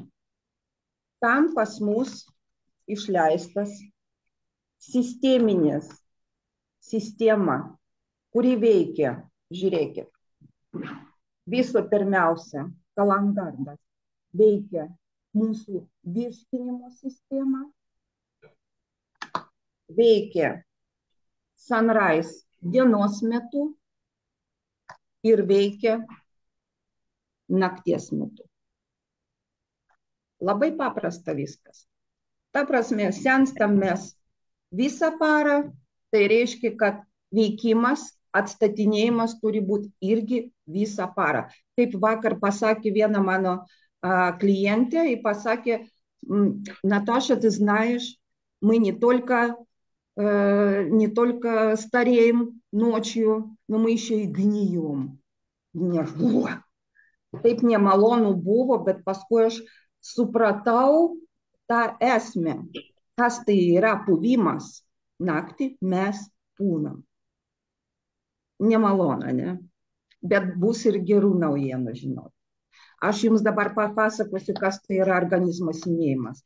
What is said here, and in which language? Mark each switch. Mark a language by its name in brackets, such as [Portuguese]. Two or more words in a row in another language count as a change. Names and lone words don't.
[Lithuanian] Tam pas mus išleistas sisteminės sistema, kuri veikia, žiūrėkit, viso pirmiausia, kalandardas veikia mūsų virškinimo sistemą, veikia sunrise dienos metu ir veikia nakties metu. Labai paprasta viskas. Ta prasme, senstam mes visą parą, tai reiškia, kad veikimas, atstatinėjimas turi būti irgi visą parą. Kaip vakar pasakė viena mano [Russian] клиенте и pasakė, Наташа, ты знаешь, мы не только стареем ночью, но мы еще и гнием. [Lithuanian] Taip nemalonu buvo, bet paskui aš supratau tą esmę, kas tai yra puvimas. Naktį mes pūnam. Nemalona, ne? Bet bus ir gerų naujienų, žinot. Aš jums dabar papasakosiu, kas tai yra organizmo senėjimas.